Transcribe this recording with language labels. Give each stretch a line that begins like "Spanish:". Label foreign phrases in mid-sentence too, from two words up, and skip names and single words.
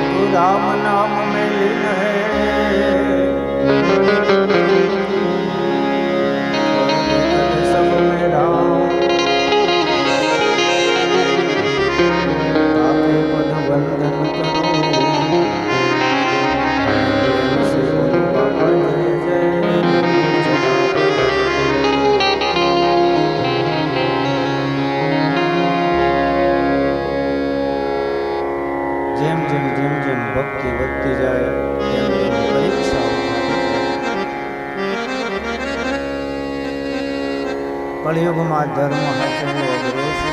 Hindi: राम नाम में लीन है, सब में राम ताके पद वंदन करो, से बोलो बाबा जय जय।
Gujarati: જેમ જેમ જેમ જેમ ભક્તિ વધતી જાય તેમ તેમ પરીક્ષા કળિયુગમાં ધર્મ સાચવવો અઘરો છે.